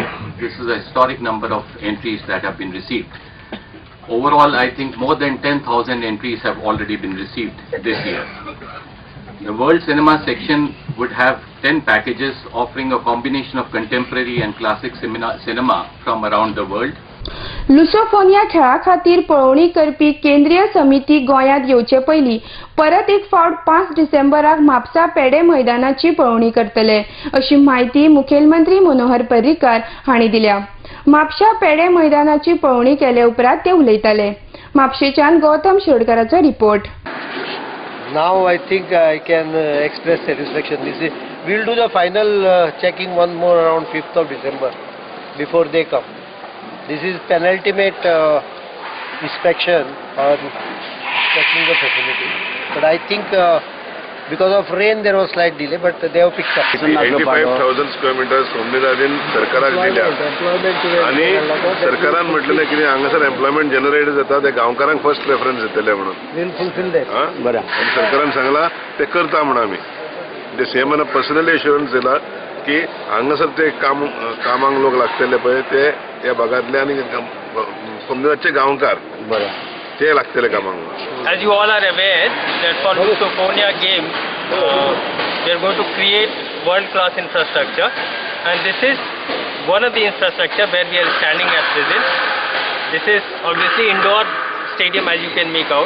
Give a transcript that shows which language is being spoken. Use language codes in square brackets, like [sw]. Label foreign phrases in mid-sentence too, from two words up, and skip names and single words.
[en] This is a historic number of entries that have been received. Overall, I think more than 10,000 entries have already been received this year. The World Cinema section would have 10 packages offering a combination of contemporary and classic cinema from around the world. [kok] लुसोफोन खेळा खातीर पळोवणी करपी केंद्रीय समिती गोंयांत येवचे पयलीं परत एक फावट 5 डिसेंबराक म्हापसा पेडे मैदानाची पळोवणी करतले अशी माहिती मुखेलमंत्री मनोहर पर्रीकार हांणी दिल्या. म्हापशा पेडे मैदानाची पळोवणी केले उपरांत ते उलयताले. म्हापशेच्यान गौतम शिरोडकराचो रिपोर्ट. [en] Now I think I can express satisfaction. We'll do the final checking one more around 5th of December before they come. This is penultimate inspection or checking the facility. But I think because of rain there was slight delay, but they have picked up. [kok] 85,000 [en] square meters [kok] सोमनीदादीन सरकाराक दिल्या आणि सरकारान म्हटलेले की हांगासर [en] employment generate [kok] जाता ते गांवकारांक [en] first preference [kok] दितले म्हणून. [en] We'll fulfill that. [kok] बरं. आणि सरकारान सांगला ते करता म्हणून आम्ही. ते सीएमन [en] personally assurance [kok] दिला की हांगासर ते कामांक लोक लागतले पळय ते या भागातले आणि सोमनीदादचे गांवकार बरं ते लागतले कामांक. [en] As you all are aware that for Lusofonia Games we are going to create world-class infrastructure, and this is one of the infrastructure where we are standing at present. This is obviously indoor stadium, as you can make out.